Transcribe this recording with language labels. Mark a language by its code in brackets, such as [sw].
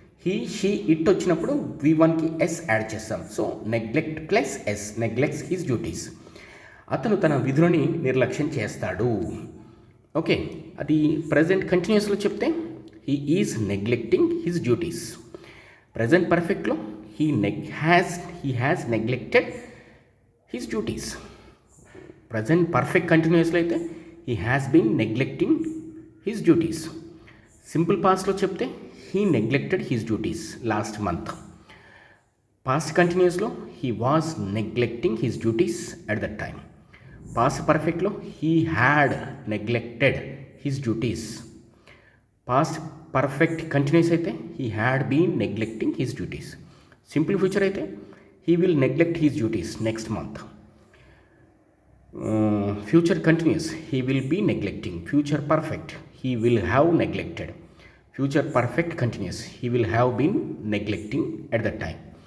[en] he, she, it [te] వచ్చినప్పుడు [en] V1కి S add [te] చేస్తాం. [en] So neglect plus S, neglects his duties. [te] అతను తన విధులని నిర్లక్ష్యం చేస్తాడు. ఓకే, అది ప్రజెంట్ కంటిన్యూస్లో చెప్తే [en] He is neglecting his duties. [te] Present పర్ఫెక్ట్లో [en] he has neglected his duties. Present perfect continuously [te] అయితే [en] he has been neglecting his duties. Simple past [te] లో చెప్తే [en] he neglected his duties last month. Past continuous [te] లో [en] he was neglecting his duties at that time. Past perfect [te] లో [en] he had neglected his duties. Past perfect continuous [te] అయితే [en] he had been neglecting his duties. [te] Simple future అయితే [en] He will neglect his duties next month. Future continuous, he will be neglecting. Future perfect, he will have neglected. Future perfect continuous, he will have been neglecting at the time.